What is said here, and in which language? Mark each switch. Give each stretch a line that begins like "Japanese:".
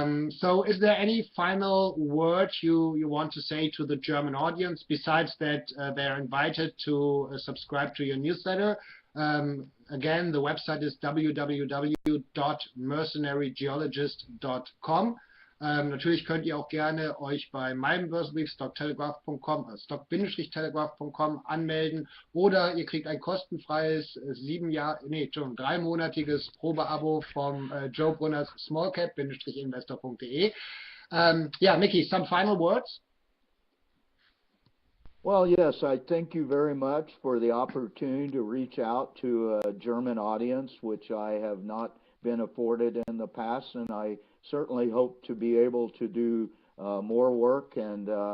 English: So is there any final word you want to say to the German audience, besides that they're invited to subscribe to your newsletter? Again, the website is www.mercenarygeologist.com.
German: Natürlich könnt ihr auch gerne euch bei meinem Börsenbrief Stock-Telegraph.com, Stock-Telegraph.com anmelden, oder ihr kriegt ein kostenfreies 3-monatiges Probeabo vom Joe Brunners smallcap-investor.de.
English: Yeah, Mickey, some final words? Well, yes, I thank you very much for the opportunity to reach out to a German audience, which I have not been afforded in the past, and I certainly hope to be able to do more work and